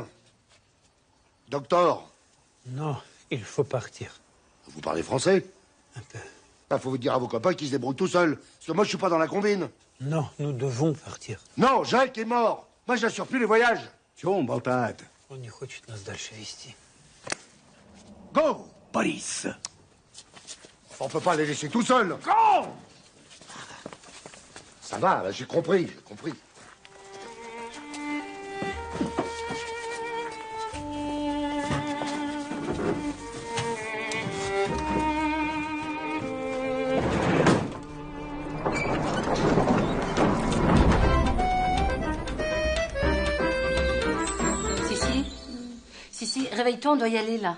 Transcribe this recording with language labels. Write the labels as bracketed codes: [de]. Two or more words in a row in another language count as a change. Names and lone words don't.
[fr] Docteur! Non, il faut partir. Vous parlez français? Un peu. Il faut vous dire à vos copains qu'ils se débrouillent tout seuls. Parce que moi, je suis pas dans la combine. Non, nous devons partir. Non, Jacques est mort. Moi, j'assure plus les voyages. [ru] Чего болтает? Он не хочет нас дальше вести. Go, Борис. [fr] On peut pas les laisser tout seuls. Go! Ça va, là, j'ai compris. Réveille-toi, on doit y aller, là.